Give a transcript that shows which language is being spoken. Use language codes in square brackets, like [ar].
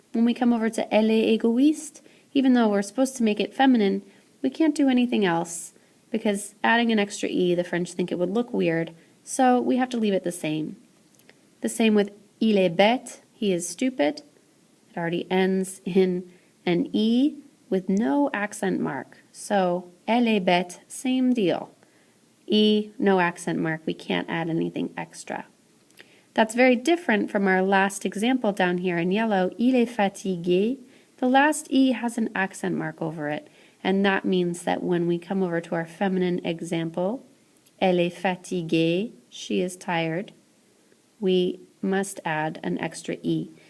[en] When we come over to [fr] elle est égoïste, [en] even though we're supposed to make it feminine, we can't do anything else because adding an extra e, the French think it would look weird, so we have to leave it the same. The same with [fr] il est bête, [en] he is stupid. It already ends in an e with no accent mark. So [fr] elle est bête, [en] same deal. E, no accent mark, we can't add anything extra. That's very different from our last example down here in yellow, [fr] il est fatigué. [en] The last e has an accent mark over it. And that means that when we come over to our feminine example, [fr] elle est fatiguée, [en] she is tired, we must add an extra e.